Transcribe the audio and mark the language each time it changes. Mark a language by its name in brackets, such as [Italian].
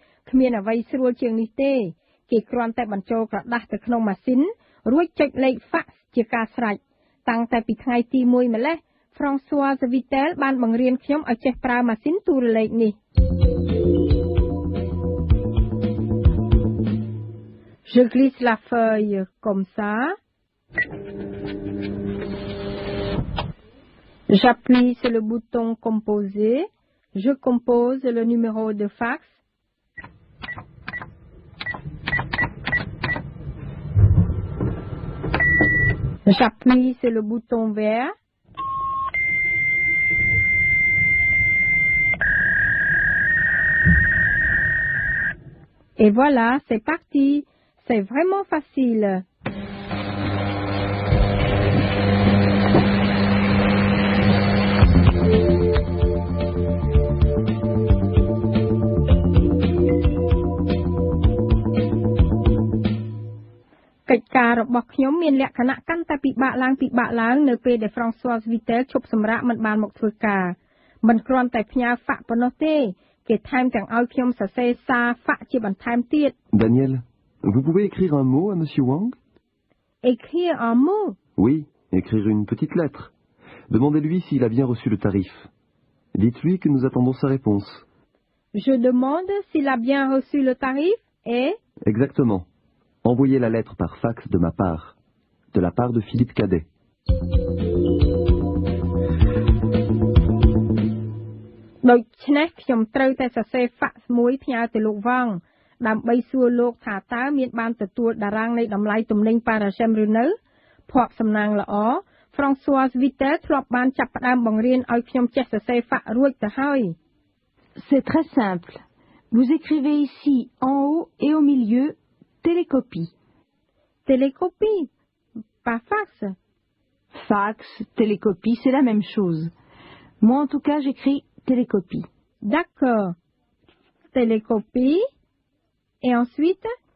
[Khmer] គ្មានអ្វីស្រួលជាងនេះទេគេគ្រាន់តែបញ្ចូលក្រដាស់ទៅក្នុងម៉ាស៊ីនរួចចុចលេខហ្វាក់ជាការស្រេចតាំងតែពីថ្ងៃទី1ម្លេះ François Vitel បានបង្រៀនខ្ញុំឲ្យចេះប្រើម៉ាស៊ីនទូរលេខនេះ [French] Je glisse la feuille comme ça. J'appuie sur le bouton composer. Je compose le numéro de fax. J'appuie sur le bouton vert. Et voilà, c'est parti.C'est vraiment facile. [Vietnamese] Cách ca [Khmer] របស់ខ្ញុំមានលក្ខណៈកាន់តែពិបាកឡើងនៅពេលដែល François Vitel ឈប់សម្រាកមិនបានមកធ្វើការមិនគ្រាន់តែផ្ញើហ្វាក់ប៉ុណ្ណោះទេគេថែមទាំងឲ្យខ្ញុំសរសេរសារហ្វាក់ជាបន្ថែមទៀត [French] Daniel.Vous pouvez écrire un mot à Monsieur Wang? Écrire un mot? Oui, écrire une petite lettre. Demandez-lui s'il a bien reçu le tarif. Dites-lui que nous attendons sa réponse. Je demande s'il a bien reçu le tarif et... Exactement. Envoyez la lettre par fax de ma part. De la part de Philippe Cadet. [Khmer] Donc, ខ្ញុំត្រូវតែសរសេរ fax មួយផ្ញើទៅលោកវង ដើម្បីសួរលោកថាតើមានបានទទួលតារាងនៃតម្លៃទំនិញ Parachem ឬនៅភ័ព្វសំណាងល្អ François Vitel ធ្លាប់បានចាប់ផ្ដើមបង្រៀនឲ្យខ្ញុំចេះសរសេរ fax រួចទៅហើយ [French] C'est très simple. Vous écrivez ici en haut et au milieu télécopie. Télécopie, pas fax. Fax, télécopie, c'est la même chose. Moi en tout cas, j'écris télécopie. D'accord. Télécopie.Et ensuite,